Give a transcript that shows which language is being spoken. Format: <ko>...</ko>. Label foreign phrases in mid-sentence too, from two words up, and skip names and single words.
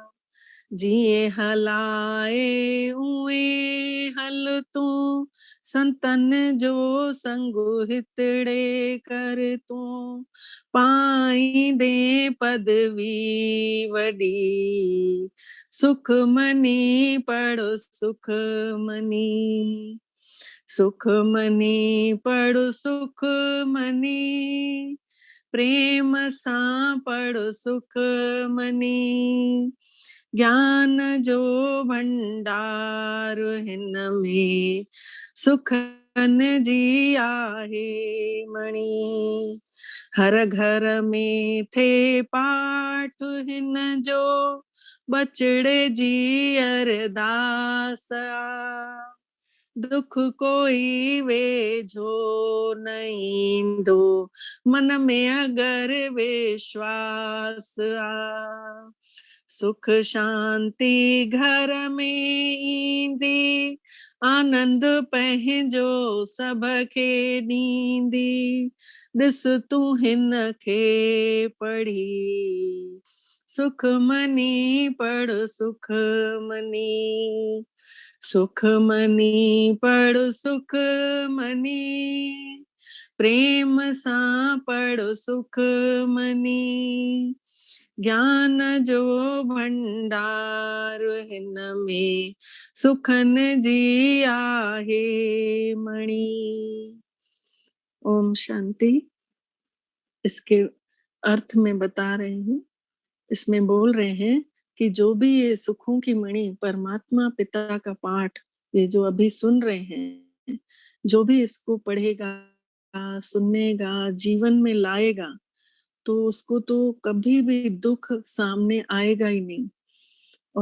<sd>जिए हलाए उए हल तू, संतन जो संग हितड़े कर तू, पाईंदे पदवी वडी, सुख मनी पढ़ो सुख मनी। सुख मनी पढ़ो सुख मनी, प्रेम सा पढ़ो सुख मनी, ज्ञान जो भंडार हिन में सुखन जी आहे मणि। हर घर में थे पाठ हिन जो, बचड़े जी अरदास आ। दुख कोई वेझो न ईंदो, मन में अगर विश्वास आ। सुख शांति घर में ईंदी, आनंद पंहिंजो सभ खे ॾींदी, ॾिस तूं हिन खे पढ़ी, सुख मनी पढ़ सुख मनी। सुख मनी पढ़ो सुख मनी, प्रेम सा पढ़ो सुख मनी, ज्ञान जो भंडार हिन में सुखन जी आहे मणि।</sd> <hi>ओम शांति। इसके अर्थ में बता रही हूँ। इसमें बोल रहे हैं कि जो भी ये सुखों की मणि परमात्मा पिता का पाठ ये जो अभी सुन रहे हैं, जो भी इसको पढ़ेगा, सुनेगा, जीवन में लाएगा, तो उसको तो कभी भी दुख सामने आएगा ही नहीं।</hi>